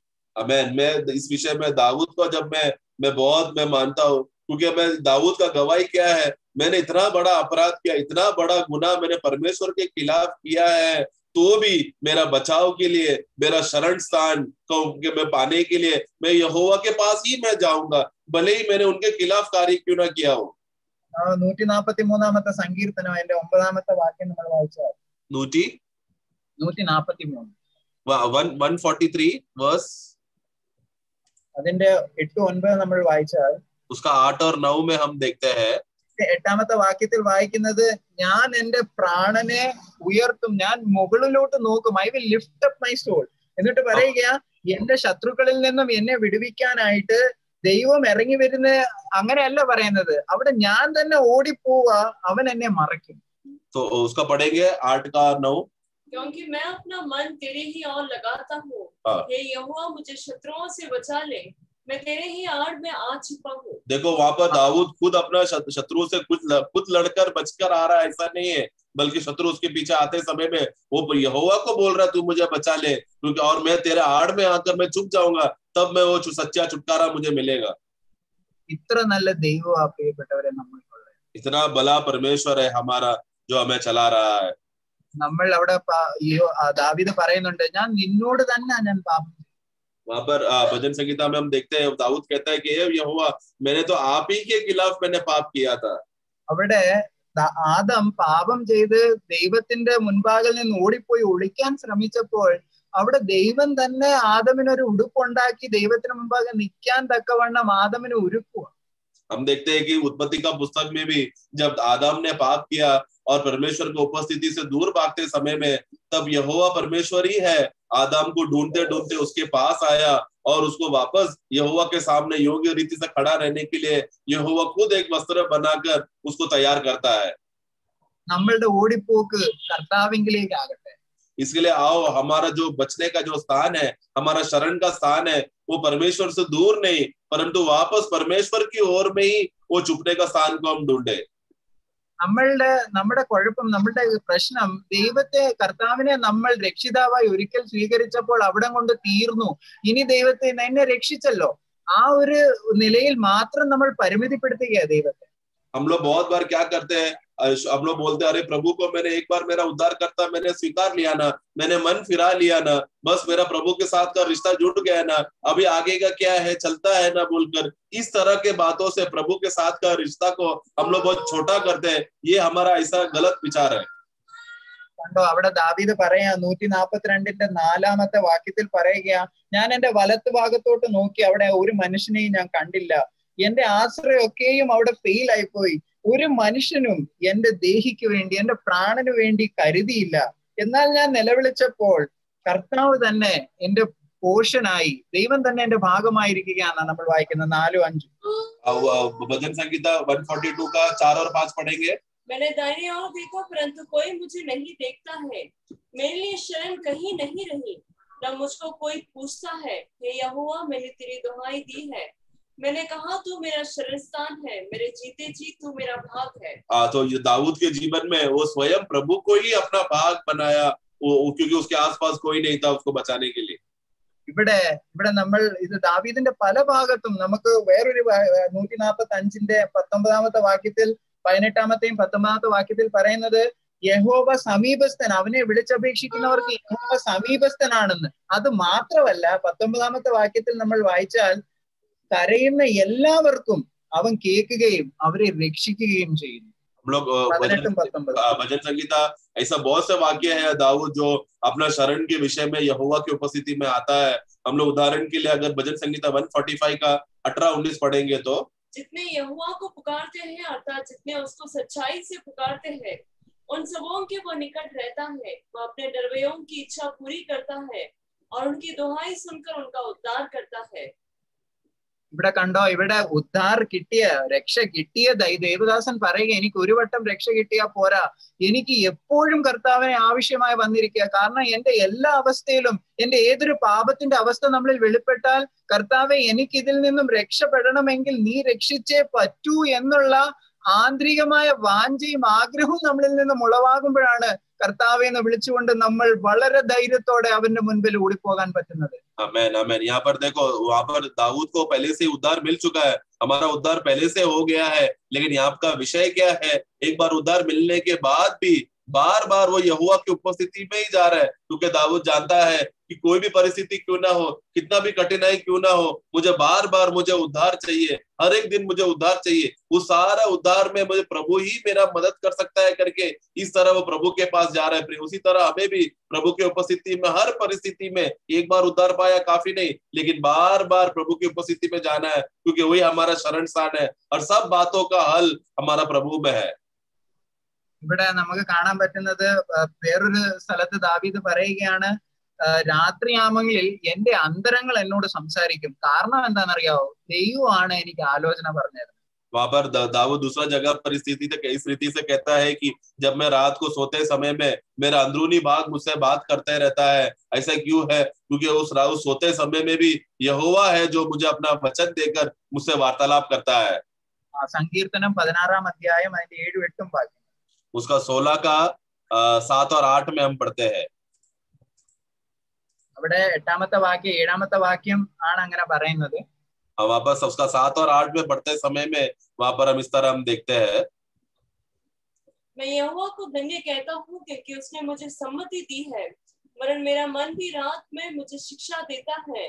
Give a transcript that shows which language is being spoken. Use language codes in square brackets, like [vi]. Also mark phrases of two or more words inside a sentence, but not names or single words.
[hi] मैं इस विषय में दाऊद को जब मैं बहुत मानता हूँ, क्योंकि मैं दाऊद का गवाही क्या है, मैंने इतना बड़ा अपराध किया, इतना बड़ा गुनाह मैंने परमेश्वर के खिलाफ किया है, तो भी मेरा बचाव के लिए, मेरा शरण स्थान को मैं पाने के लिए मैं यहोवा के पास ही मैं जाऊंगा, भले ही मैंने उनके खिलाफ कार्य क्यों ना किया हो. [ml] 143 സങ്കീർത്തനം അതിന്റെ 9 വാക്യം നമ്മൾ വായിച്ചാൽ 143 143 verse അതിന്റെ 8-9 നമ്മൾ വായിച്ചാൽ [hi] उसका 8 और 9 में हम देखते हैं. [ml] 8ാമത്തെ വാക്യത്തിൽ വായിക്കുന്നത്, ഞാൻ എന്റെ പ്രാണനെ ഉയർത്തും, ഞാൻ മുകളിലോട്ട് നോക്കും, [en] I will lift up my soul. [ml] എന്നിട്ട് പറയുക, എന്റെ ശത്രുക്കളിൽ നിന്നും എന്നെ വിടുവിക്കാനായിട്ട് ദൈവം ഇറങ്ങി വരുന്ന അങ്ങനെയല്ല പറയുന്നത്, അവിടെ ഞാൻ തന്നെ ഓടിപ്പോവാ, അവൻ എന്നെ മറയ്ക്കും. [hi] तो उसका पढ़ेंगे 8 का 9. क्योंकि मैं अपना मन तेरे ही ओर लगाता हूँ, हे यहोवा मुझे शत्रुओं से बचा ले, मैं तेरे ही आड़ में आ छिपा हूँ. देखो वहां पर दाऊद खुद अपना शत्रु से खुद लड़कर बचकर आ रहा है, ऐसा नहीं है, बल्कि शत्रु उसके पीछे आते समय में वो यहोवा को बोल रहा है तू मुझे बचा ले, क्योंकि और मैं तेरे आड़ में आकर मैं छुप जाऊंगा, तब मैं वो सच्चा छुटकारा मुझे मिलेगा. [ml] ഇത്ര നല്ല ദൈവം പ്രിയപ്പെട്ടവരെ നമ്മൾക്കുള്ളത്. [hi] इतना भला परमेश्वर है हमारा जो हमें चला रहा है. [ml] നമ്മൾ അവിടെ ദാവീദ് പറയുന്നുണ്ട്, ഞാൻ നിന്നോട് തന്നെ ഞാൻ പാപം. [hi] वहां पर भजन संगीता में हम देखते हैं दाऊद कहता है कि यहोवा मैंने तो आप ही के खिलाफ मैंने पाप किया था. [ml] അവിടെ ആദം പാപം ചെയ്ത് ദൈവത്തിന്റെ മുൻപാകിൽ നിന്ന് ഓടിപ്പോയി ഒളിക്കാൻ ശ്രമിച്ചപ്പോൾ അവിടെ ദൈവം തന്നെ ആദമിനൊരു ഉടുപ്പുണ്ടാക്കി ദൈവത്തിന് മുമ്പാകെ നിൽക്കാൻ തക്കവണ്ണം ആദമിനെ ഒരുക്കുക. [hi] हम देखते हैं कि उत्पत्ति का पुस्तक में भी जब आदम ने पाप किया और परमेश्वर की उपस्थिति से दूर भागते समय में, तब यहोवा परमेश्वर ही है आदम को ढूंढते ढूंढते उसके पास आया और उसको वापस यहोवा के सामने योग्य रीति से खड़ा रहने के लिए यहोवा खुद एक वस्त्र बनाकर उसको तैयार करता है। [ml] നമ്മളുടെ ഓടിപ്പോക്ക് കർത്താവിങ്കിലേക്ക് ആകട്ടെ. [hi] इसके लिए आओ, हमारा जो बचने का जो स्थान है, हमारा शरण का स्थान है, वो परमेश्वर से दूर नहीं परंतु वापस परमेश्वर की ओर में ही वो छुपने का स्थान को हम ढूंढे। [ml] നമ്മുടെ കുഴപ്പം, നമ്മുടെ പ്രശ്നം, ദൈവത്തെ, കർത്താവിനെ നമ്മൾ രക്ഷിതാവായി ഒരിക്കൽ സ്വീകരിച്ചപ്പോൾ അവിടെ കൊണ്ട് തീർന്നു. ഇനി ദൈവത്തെ എന്നെ രക്ഷിച്ചല്ലോ, ആ ഒരു നിലയിൽ മാത്രം നമ്മൾ പരിമിതിപ്പെടുത്തുകയാണ് ദൈവത്തെ. [hi] हम लोग बहुत बार क्या करते हैं, हम लोग बोलते हैं अरे प्रभु को मैंने एक बार मेरा उद्धार करता मैंने स्वीकार लिया ना, मैंने मन फिरा लिया ना, बस मेरा प्रभु के साथ का रिश्ता जुड़ गया ना, अभी आगे का क्या है चलता है ना बोलकर इस तरह के बातों से प्रभु के साथ का रिश्ता को हम लोग बहुत छोटा करते हैं। ये हमारा ऐसा गलत विचार है। [ml] കണ്ടോ, അവിടെ ദാവീദ് പറയാ 142ന്റെ 4-ാമത്തെ വാക്യത്തിൽ പറയുകയാ, ഞാൻ എന്റെ വലത്ത് ഭാഗത്തോട്ട് നോക്കി അവിടെ ഒരു മനുഷ്യനെയും ഞാൻ കണ്ടില്ല, എന്റെ ആശ്രയമൊക്കെയും അവിടെ ഫെയിൽ ആയിപ്പോയി, ഒരു മനുഷ്യനും എന്റെ ദേഹിക്ക് വേണ്ടി എന്റെ പ്രാണന് വേണ്ടി കരുതിയില്ല, എന്നാൽ ഞാൻ നിലവിളിച്ചപ്പോൾ കർത്താവ് തന്നെ എന്റെ പോഷനായി, ദൈവം തന്നെ എന്റെ ഭാഗമായിരിക്കുകയാണ് നമ്മൾ വായിക്കുന്നത് 4-5. [hi] भजन संगीता 142 का 4 और 5 पढ़ेंगे। मैंने दाहिने ओर देखा परंतु कोई मुझे नहीं देखता है, मेरे लिए शरण कहीं नहीं रही, न मुझको कोई पूछता है, हे यहोवा मैंने तेरी दुहाई दी है, मैंने कहा तू मेरा शरण स्थान है, मेरे जीते जी तू मेरा भाग है। तो ये दाऊद के जीवन में वो स्वयं प्रभु को ही अपना भाग बनाया, क्योंकि उसके आसपास कोई नहीं था उसको बचाने के लिए। [ml] ഇവിടെ നമ്മൾ ഇത് ദാവീദിന്റെ പല ഭാഗത്തും നമുക്ക് വേറൊരു 145ന്റെ 19-ാമത്തെ വാക്യത്തിൽ 18-ാമത്തെയും 19-ാമത്തെ വാക്യത്തിൽ പറയുന്നത് യഹോവ സമീപസ്ഥൻ, അവനെ വിളിച്ചപേക്ഷിക്കുന്നവർക്ക് യഹോവ സമീപസ്ഥനാണെന്ന്. അത് മാത്രമല്ല 19-ാമത്തെ വാക്യത്തിൽ നമ്മൾ വായിച്ചാൽ കരയുന്ന എല്ലാവർക്കും അവൻ കേൾക്കുകയും അവരെ രക്ഷിക്കുകയും ചെയ്യുന്നു. [hi] हम लोग भजन संगीता ऐसा बहुत से वाक्य है दाऊद जो अपना शरण के विषय में यहोवा की उपस्थिति में आता है। हम लोग उदाहरण के लिए अगर भजन संगीता 145 का 18-19 पढ़ेंगे तो जितने यहोवा को पुकारते हैं अर्थात जितने उसको सच्चाई से पुकारते हैं उन सबों के वो निकट रहता है, वो अपने डरवैयों की इच्छा पूरी करता है और उनकी दुहाई सुनकर उनका उद्धार करता है। [ml] ഇവിടെ കണ്ടോ, ഇവിടെ ഉദ്ധാർ കിട്ടിയ, രക്ഷ കിട്ടിയ ദേവദാസൻ പറയുക, എനിക്ക് ഒരു വട്ടം രക്ഷ കിട്ടിയാ പോരാ, എനിക്ക് എപ്പോഴും കർത്താവിനെ ആവശ്യമായി വന്നിരിക്കുക. കാരണം എന്റെ എല്ലാ അവസ്ഥയിലും എന്റെ ഏതൊരു പാപത്തിന്റെ അവസ്ഥ നമ്മളിൽ വെളിപ്പെട്ടാൽ, കർത്താവെ എനിക്ക് ഇതിൽ നിന്നും രക്ഷപ്പെടണമെങ്കിൽ നീ രക്ഷിച്ചേ പറ്റൂ എന്നുള്ള ആന്തരികമായ വാഞ്ചയും ആഗ്രഹവും നമ്മളിൽ നിന്നും ഉളവാകുമ്പോഴാണ് കർത്താവെ എന്ന് വിളിച്ചുകൊണ്ട് നമ്മൾ വളരെ ധൈര്യത്തോടെ അവന്റെ മുൻപിൽ ഓടിപ്പോകാൻ പറ്റുന്നത്. [hi] आमेन आमेन। यहाँ पर देखो, वहां पर दाऊद को पहले से उद्धार मिल चुका है, हमारा उद्धार पहले से हो गया है, लेकिन यहाँ का विषय क्या है, एक बार उद्धार मिलने के बाद भी बार बार वो यहोवा की उपस्थिति में ही जा रहा है, क्योंकि दाऊद जानता है कि कोई भी परिस्थिति क्यों ना हो, कितना भी कठिनाई क्यों ना हो, मुझे बार बार मुझे उद्धार चाहिए, हर एक दिन मुझे उद्धार चाहिए, उस सारा उद्धार में मुझे प्रभु ही मेरा मदद कर सकता है करके इस तरह वो प्रभु के पास जा रहा है। उसी तरह हमें भी प्रभु की उपस्थिति में हर परिस्थिति में एक बार उद्धार पाया काफी नहीं, लेकिन बार बार प्रभु की उपस्थिति में जाना है, क्योंकि वही हमारा शरण स्थान है और सब बातों का हल हमारा प्रभु में है। [ml] ഇവിടെ നമുക്ക് കാണാൻ പറ്റുന്നത് വേറൊരു സ്ഥലത്ത് ദാവീദ് പറയുകയാണ്, രാത്രിയാമങ്ങളിൽ എന്റെ അന്തരങ്ങൾ എന്നോട് സംസാരിക്കും. കാരണം എന്താണെന്നറിയാവോ, ദൈവമാണ് എനിക്ക് ആലോചന പറഞ്ഞത്. [hi] वहां पर दाऊद दूसरा जगह परिस्थिति से इस रीति से कहता है कि जब मैं रात को सोते समय में मेरा अंदरूनी भाग मुझसे बात करते रहता है। ऐसा क्यों है? क्योंकि उस सोते समय में भी यहोवा है जो मुझे अपना वचन देकर मुझसे वार्तालाप करता है। [ml] സങ്കീർത്തനം 16-ാം അധ്യായം അതിന്റെ 7-8 വാക്യം, [hi] उसका 16 का 7 और 8 में हम पढ़ते हैं। [ml] അവിടെ 8-ാമത്തെ വാക്യം 7-ാമത്തെ വാക്യം ആണ് അങ്ങനെ പറയുന്നത്. [hi] वापस उसका 7 और 8 में पढ़ते समय में वहां पर हम इस तरह हम देखते हैं, मैं यहोवा को धन्य कहता हूँ क्योंकि उसने मुझे सम्मति दी है, वरन मेरा मन भी रात में मुझे शिक्षा देता है।